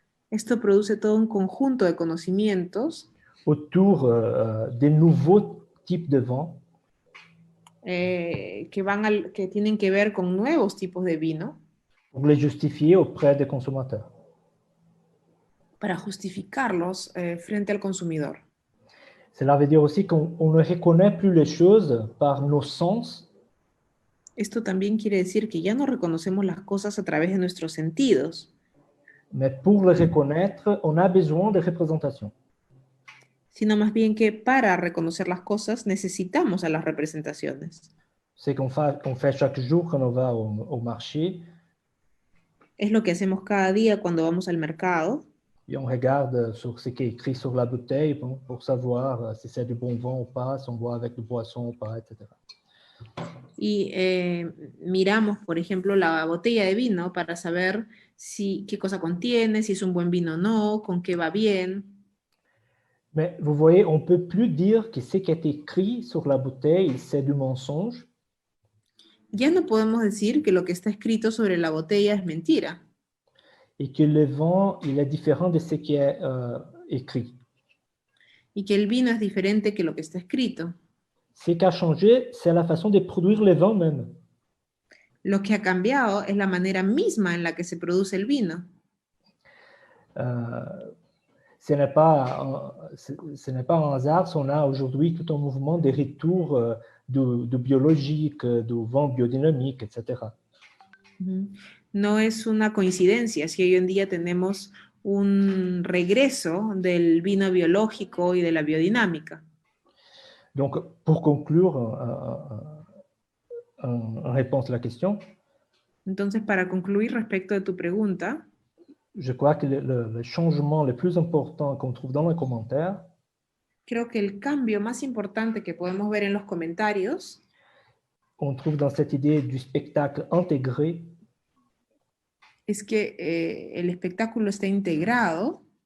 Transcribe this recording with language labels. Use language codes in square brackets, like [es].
[es] esto produce todo un conjunto de conocimientos [fr] autour des nouveaux types de vin [es] que tienen que ver con nuevos tipos de vino [fr] pour les justifier auprès des consommateurs. [es] para justificarlos frente al consumidor. [fr] Cela veut dire aussi qu'on ne reconnaît plus les choses par nos sens, [es] Esto también quiere decir que ya no reconocemos las cosas a través de nuestros sentidos, [fr] mais pour les reconnaître, on a besoin de représentation. [es] sino más bien que para reconocer las cosas necesitamos a las representaciones. [fr] C'est qu'on fait chaque jour quand on va au marché [es] Es lo que hacemos cada día cuando vamos al mercado [fr] et on regarde sur ce qui est écrit sur la bouteille pour savoir si c'est du bon vin ou pas, si on boit avec du boisson ou pas, etc. [es] y miramos, por ejemplo, la botella de vino para saber qué cosa contiene, si es un buen vino o no, con qué va bien. [fr] Mais vous voyez, on ne peut plus dire que ce qui est écrit sur la bouteille, c'est du mensonge. [es] Ya no podemos decir que lo que está escrito sobre la botella es mentira. [fr] Et que le vin, il est différent de ce qui est écrit. [es] Y que el vino es diferente que lo que está escrito. [fr] Ce qui a changé, c'est la façon de produire le vin même. [es] Lo que ha cambiado es la manera misma en la que se produce el vino. [fr] Ce n'est pas un hasard si on a aujourd'hui tout un mouvement de retour du biologique, du vin biodynamique, etc. [es] No es una coincidencia si hoy en día tenemos un regreso del vino biológico y de la biodinámica. [fr] Donc, pour conclure, en réponse à la question, [es] entonces, para concluir respecto de tu pregunta, [fr] je crois que le changement le plus important qu'on trouve dans les commentaires, [es] creo que el cambio más importante que podemos ver en los comentarios, [fr] on trouve dans cette idée du spectacle intégré, [es] es que el espectáculo está integrado,